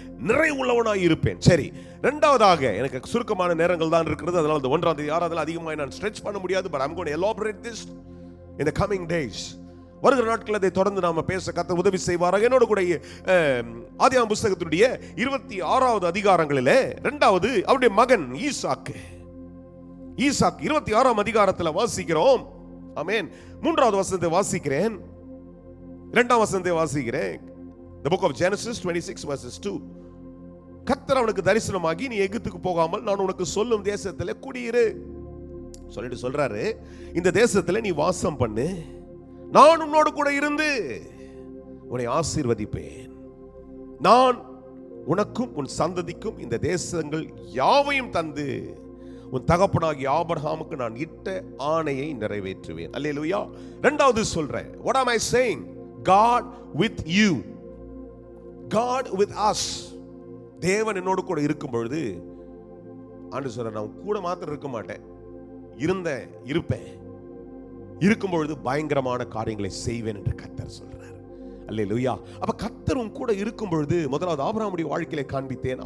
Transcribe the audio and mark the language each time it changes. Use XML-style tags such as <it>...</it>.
<ta>நிறைவு உள்ளவனாய் இருப்பேன். சரி, இரண்டாவதாக, எனக்கு சுருக்கமான நேரங்கள் தான் இருக்கிறது, அதனால இந்த 1ஆம் தேதி 6ஆம் அதிகமாக நான் ஸ்ட்ரெச் பண்ண முடியாது.</ta> <en>but I'm going to elaborate this in the coming days.</en> <ta>வருகிற நாட்கள் அதை தொடர்ந்து நாம பேச கர்த்தர் உதவி செய்வாராக. என்னோட கூட ஆதியாகமம் புத்தகத்தினுடைய 26வது அதிகாரங்களிலே இரண்டாவது அவருடைய மகன் ஈசாக்கு 26ஆம் அதிகாரத்தில் வாசிக்கிறோம். ஆமென். 3வது வசனத்தை வாசிக்கிறேன், 2ஆம் வசனத்தை வாசிக்கிறேன்.</ta> <en>The book of Genesis 26 verses 2.</en> <ta>கர்த்தர் அவனுக்கு தரிசனமாகி, நீ எகிப்துக்கு போகாமல் நான் உனக்கு சொல்லும் தேசத்திலே குடியிரு சொல்லிட்டு சொல்றாரு, இந்த தேசத்திலே நீ வாசம் பண்ணு, நான் உன்னோடு கூட இருந்து உன்னை ஆசீர்வதிப்பேன், நான் உனக்கும் உன் சந்ததிக்கும் இந்த தேசங்கள் யாவையும் தந்து உன் தகப்பனாகிய ஆபிரகாமுக்கு நான் இட்ட ஆணையை நிறைவேற்றுவேன். அல்லேலூயா. இரண்டாவது சொல்றேன்,</ta> <en>what am I saying? God with you, God with us.</en> <ta>தேவன் என்னோடு கூட இருக்கும் பொழுது ஆண்டு சொல்ற, நான் கூட மாத்திரம் இருக்க மாட்டேன், இருப்பேன், இருக்கும் பொழுது பயங்கரமான காரியங்களை செய்வேன் என்று கர்த்தர் சொல்றார். அல்லேலூயா. அப்ப கர்த்தர் உன் கூட இருக்கும் பொழுது, முதலாவது ஆபிரகாமுடைய வாழ்க்கையில காண்பித்தேன்.</ta>